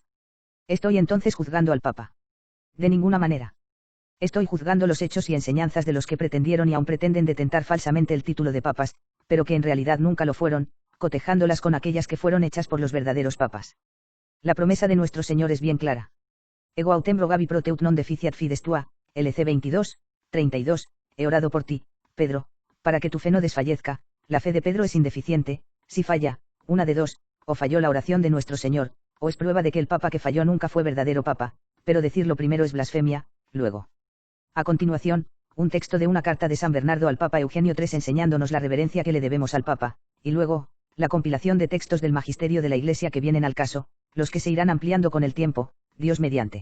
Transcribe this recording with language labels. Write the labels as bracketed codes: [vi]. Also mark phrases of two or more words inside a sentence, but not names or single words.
[es] ¿Estoy entonces juzgando al Papa? De ninguna manera. Estoy juzgando los hechos y enseñanzas de los que pretendieron y aún pretenden detentar falsamente el título de papas, pero que en realidad nunca lo fueron, cotejándolas con aquellas que fueron hechas por los verdaderos papas. La promesa de nuestro Señor es bien clara. [la] Ego autem rogavi pro teut non deficiat fides tua, LC 22, 32, [es] he orado por ti, Pedro, para que tu fe no desfallezca. La fe de Pedro es indeficiente, si falla, una de dos, o falló la oración de nuestro Señor, o es prueba de que el Papa que falló nunca fue verdadero Papa, pero decirlo primero es blasfemia, luego. A continuación, un texto de una carta de San Bernardo al Papa Eugenio III enseñándonos la reverencia que le debemos al Papa, y luego, la compilación de textos del magisterio de la Iglesia que vienen al caso, los que se irán ampliando con el tiempo, Dios mediante.